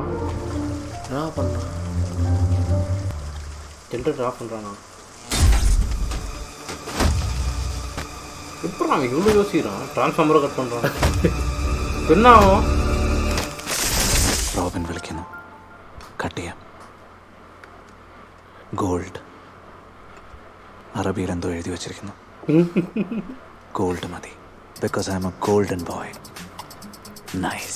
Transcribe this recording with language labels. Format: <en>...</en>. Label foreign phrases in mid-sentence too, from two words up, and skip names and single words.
<ta>என்ன பண்ணுறான்? ஜென்ரேட்டர் ஆஃப் பண்ணுறானா? இப்போ அவன் இவ்வளோ யோசிக்கிறான்.</ta> <en>transformer cut</en> <ta>பண்ணுறான். என்ன ஆகும்?</ta> <ml>റോബിൻ വിളിക്കുന്നു. കട്ട് ചെയ്യാം. ഗോൾഡ്. അറബിയിൽ എന്തോ എഴുതി വച്ചിരിക്കുന്നു. ഗോൾഡ് മതി.</ml> <en>because I am a golden boy.</en> <ml>നൈസ്.</ml>